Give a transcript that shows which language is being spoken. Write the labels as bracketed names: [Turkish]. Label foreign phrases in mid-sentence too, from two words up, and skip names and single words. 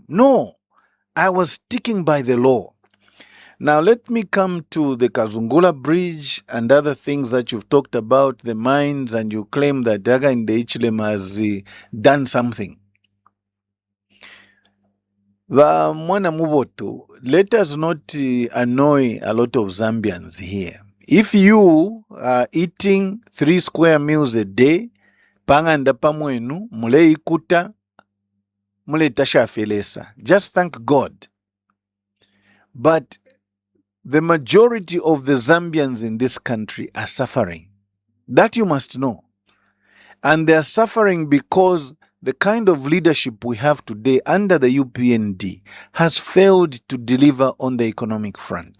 [English] No, I was sticking by the law. Now let me come to the Kazungula Bridge and other things that you've talked about, the mines, and you claim that Daga in the Ichilem has done something. Mwana Muboto, let us not annoy a lot of Zambians here. If you are eating 3 square meals a day, [Bemba] panganda pamwenu, mule ikuta, mule tasha felesa. [English] Just thank God. But the majority of the Zambians in this country are suffering. That you must know. And they are suffering because the kind of leadership we have today under the UPND has failed to deliver on the economic front.